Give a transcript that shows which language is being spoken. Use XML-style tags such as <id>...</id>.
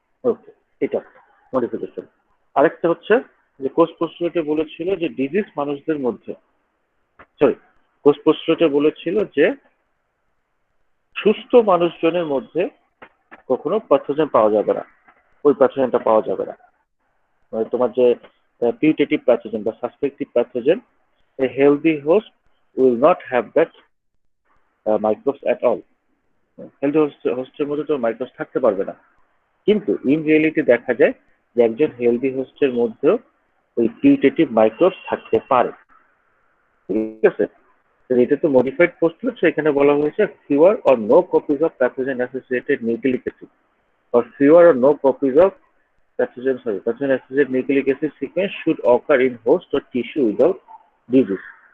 <bn>ওকে, এটা মডিফিকেশন। আরেকটা হচ্ছে যে কোষ পোস্টুলেটে বলেছিল যে ডিজিজ মানুষদের মধ্যে, সরি, কোষ পোস্টুলেটে বলেছিল যে সুস্থ মানুষজনের মধ্যে কখনো প্যাথোজেন পাওয়া যাবে না, ওই প্যাথোজেনটা পাওয়া যাবে না। মানে তোমার যে পিউটেটিভ প্যাথোজেন বা সাসপেক্টিভ pathogen,</bn> <en>a healthy host will not have that microbes at all.</en> <bn>Healthy হোস্টের মধ্যে তো মাইক্রোবস থাকতে পারবে না। কিন্তু ইন রিয়েলিটি দেখা যায় যে একজন হেলদি হোস্টের মধ্যেও ওই পিউটেটিভ মাইক্রোবস থাকতে পারে। ঠিক আছে, তো এটা তো মডিফাইড পোস্টুলেট, এখানে বলা হয়েছে</bn> <en>Fewer or no copies of pathogen associated nucleic acid, or fewer or no copies of pathogen associated nucleic acid sequence should occur in host or tissue without disease.</en>